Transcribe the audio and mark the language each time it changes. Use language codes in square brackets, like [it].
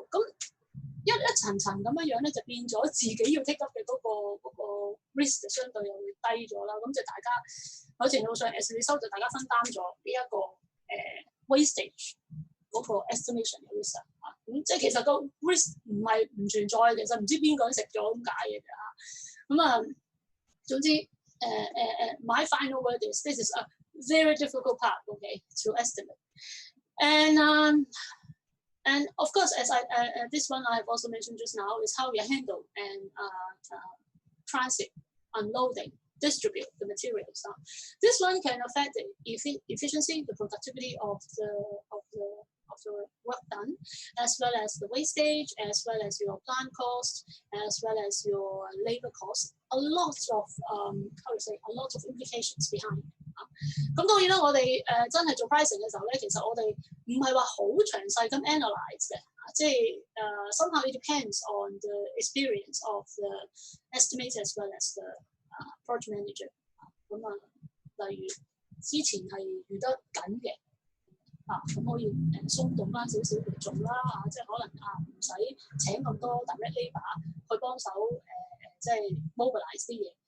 [yue] 咁一層層咁樣咧，就變咗自己要 take up 嘅嗰個 risk 就相對又會低咗啦。咁就大家某程度上 [en] as a result [yue] 就大家分擔咗呢一個wastage 嗰個 estimation 嘅 risk 啊。咁即係其實個 risk 唔係唔存在，其實唔知邊個人食咗咁解嘅啫嚇。咁總之 [en] my final word is this is a very difficult part, okay, to estimate. And of course, as this one I have also mentioned just now is how you handle and transit, unloading, distribute the materials. This one can affect the efficiency, the productivity of the work done, as well as the wastage, as well as your plant cost, as well as your labor cost. A lot of implications behind. [yue] 咁當然啦，我哋真係做 pricing 嘅時候咧，其實我哋唔係話好詳細咁 analyse 嘅，即係 [en] somehow it depends on the experience of the estimator as well as the project manager。 [yue] 例如之前係預得緊嘅咁可以鬆動翻少少嚟做啦即係可能唔使請咁多 direct labour 去幫手即係 mobilize 啲嘢。